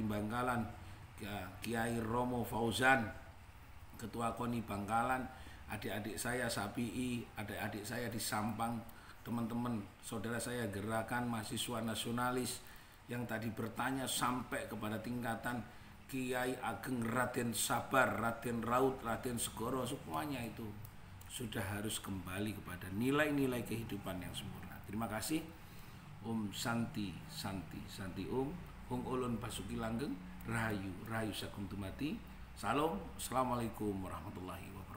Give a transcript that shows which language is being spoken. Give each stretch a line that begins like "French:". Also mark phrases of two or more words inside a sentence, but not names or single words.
Indonesian: Bangkalan, Kiai Romo Fauzan, Ketua KONI Bangkalan, adik-adik saya Sapi'i, adik-adik saya di Sampang, teman-teman saudara saya gerakan mahasiswa nasionalis yang tadi bertanya sampai kepada tingkatan Kiai Ageng Raden Sabar, Raden Raut, Raden Segoro, semuanya itu sudah harus kembali kepada nilai-nilai kehidupan yang sempurna. Terima kasih.
Sanskrit: Om Santi Santi Santi Om
Javanese: Hong Ulun Pasuki Langgeng Rahayu Rahayu Sakum Tumati.
Indonesian: Salam.
Arabic: السلام عليكم ورحمة الله وبركاته.